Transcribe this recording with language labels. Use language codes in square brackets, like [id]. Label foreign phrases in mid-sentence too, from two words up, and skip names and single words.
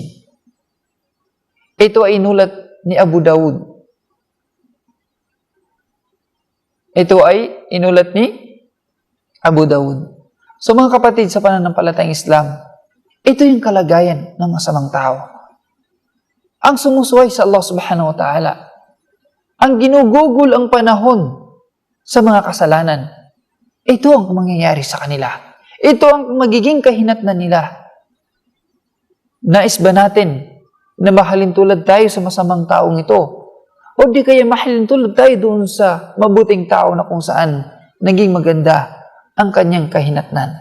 [tl] Ito ay inulat ni Abu Dawud. Ito ay inulat ni Abu Dawud. So mga kapatid, sa pananampalatayang Islam, ito yung kalagayan ng masamang tao. Ang sumusuway sa Allah [ar] سبحانه وتعالى. [tl] Ang ginugugol ang panahon sa mga kasalanan. Ito ang mangyayari sa kanila. Ito ang magiging kahinatnan nila. Nais ba natin na mahalin tulad tayo sa masamang taong ito? O di kaya mahalin tulad tayo doon sa mabuting tao na kung saan naging maganda ang kanyang kahinatnan?